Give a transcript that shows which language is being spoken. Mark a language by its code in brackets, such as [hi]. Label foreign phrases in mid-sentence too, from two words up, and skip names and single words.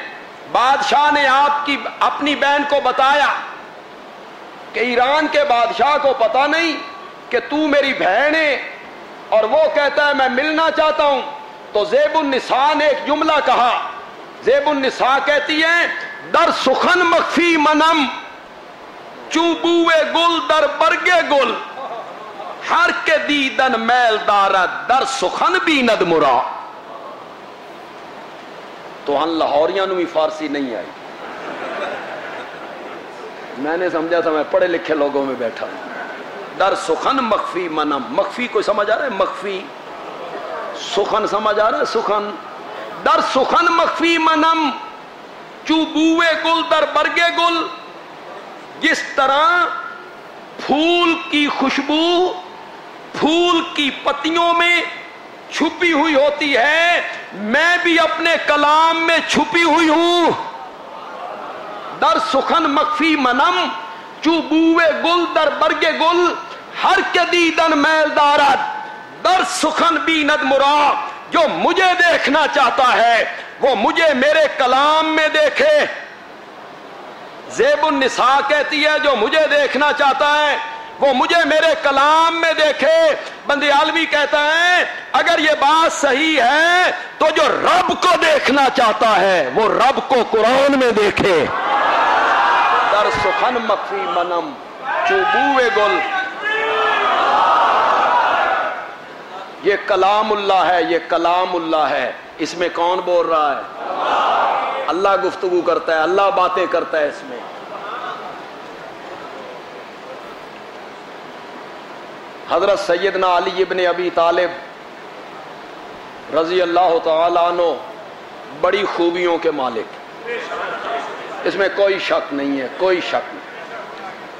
[ur] بادشاہ نے اپنی بہن کو بتایا کہ ایران کے بادشاہ کو پتہ نہیں کہ تو میری بہن ہے، اور وہ کہتا ہے میں ملنا چاہتا ہوں۔ تو زیب النساء نے ایک جملہ کہا، زیب النساء کہتی ہے، [fa] در سخن مخفی منم، چوبوے گل در برگے گل، ہر کے دیدن میل دارد، در سخن بیند مرا۔ [ur] تو ہم لاہوریاں نو بھی فارسی نہیں آئی، میں نے سمجھا تھا میں پڑھے لکھے لوگوں میں بیٹھا۔ [fa] در سخن مخفی منم، [ur] مخفی کوئی سمجھ آ رہا ہے؟ مخفی، سخن سمجھ آ رہا ہے؟ [fa] سخن، در سخن مخفی منم، چوبوے گل در برگے گل۔ [ur] جس طرح پھول کی خوشبو پھول کی پتیوں میں چھپی ہوئی ہوتی ہے، میں بھی اپنے کلام میں چھپی ہوئی ہوں۔ [fa] در سخن مخفی منم، چوبوے گل در برگے گل، ہر کے دیدن میل دارد، در سخن بیند مرا۔ [ur] جو مجھے دیکھنا چاہتا ہے وہ مجھے میرے کلام میں دیکھے۔ زیب النساء کہتی ہے جو مجھے دیکھنا چاہتا ہے وہ مجھے میرے کلام میں دیکھے۔ بندیالوی کہتا ہے اگر یہ بات صحیح ہے تو جو رب کو دیکھنا چاہتا ہے وہ رب کو قرآن میں دیکھے۔ [fa] در سخن مخفی منم، چوبوے گل۔ [ur] یہ کلام اللہ ہے، یہ کلام اللہ ہے۔ اس میں کون بول رہا ہے؟ اللہ گفتگو کرتا ہے، اللہ باتیں کرتا ہے اس میں۔ حضرت سیدنا علی ابن ابی طالب [ar] رضی اللہ تعالیٰ عنہ [ur] بڑی خوبیوں کے مالک، اس میں کوئی شک نہیں ہے، کوئی شک نہیں۔